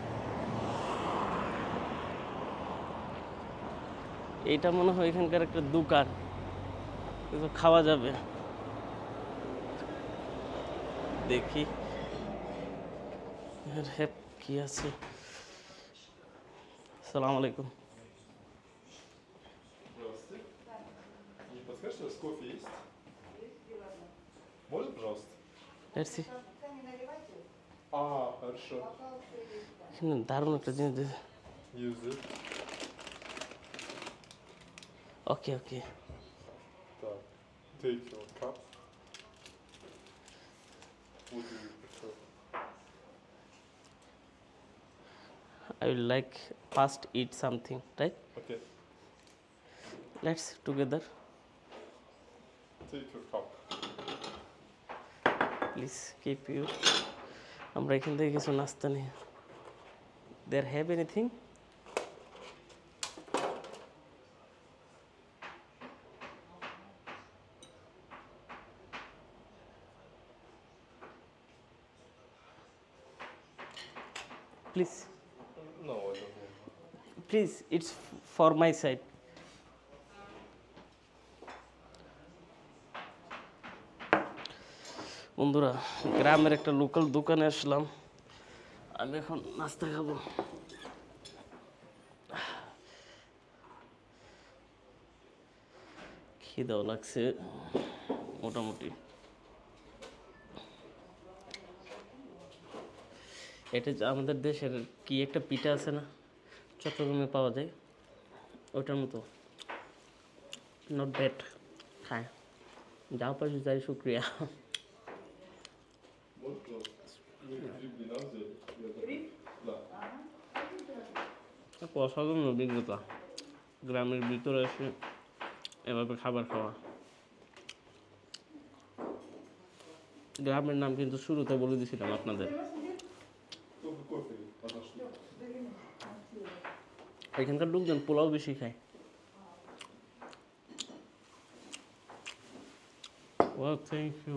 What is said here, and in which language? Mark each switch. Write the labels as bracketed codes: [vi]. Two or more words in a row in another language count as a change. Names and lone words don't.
[bn] এইটা মনে হয় এখানকার একটা দোকান, কিছু খাওয়া যাবে। দেখি হ্যাপ কি আছে। [ar] السلام عليكم. [ru] здравствуйте. Не подскажете, у вас кофе есть? Можно, пожалуйста? [en] let's see, [ru] А, хорошо. [bn] এখানে দারুণ একটা জিনিস দিয়েছে। [en] Use it. ওকে ওকে, Так, take your cup. What do you prefer? I will like first eat something, right? Okay, Let's together, take your cup. please keep you. [bn] আমরা এখান থেকে কিছু নাস্তা নিই। [en] There have anything? Please, No, I don't know. please, it's for my side. [bn] বন্ধুরা, গ্রামের একটা লোকাল দোকানে আসলাম, আমি এখন নাস্তা খাবো। খিদাও লাগছে মোটামুটি। এটা যে আমাদের দেশের কি একটা পিঠা আছে না, চট্টগ্রামে পাওয়া যায়, ওইটার মতো। [en] not bad, [bn] খায় যাও পাশে যাই, শুক্রিয়া। [ru] Вот просто. Вы гриб взяли? Да. [bn] অসাধারণ অভিজ্ঞতা গ্রামের ভিতরে এসে এভাবে খাবার খাওয়া। গ্রামের নাম কিন্তু শুরুতে বলে দিয়েছিলাম আপনাদের। [ru] Только кофе одна штука. [bn] এখানকার লোকজন পোলাও বেশি খায়। [en] Well, thank you.